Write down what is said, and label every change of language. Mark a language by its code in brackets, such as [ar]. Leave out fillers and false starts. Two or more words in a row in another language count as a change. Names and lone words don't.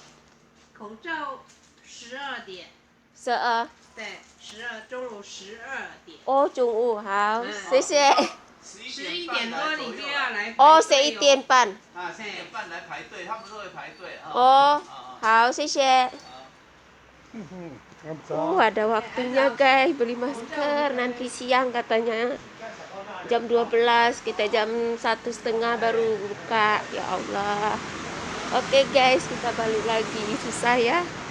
[zh] 口罩12点。 12。对，12中午12点。哦，中午好，谢谢。 11点多你就要来排队哦，11点半。啊，11点半来排队，他们都会排队啊。 Oh,好，谢谢. [id] Ada waktunya guys beli masker, nanti siang katanya jam 12, kita jam 1:30 baru buka. Ya Allah. Oke guys, kita balik lagi. Susah ya.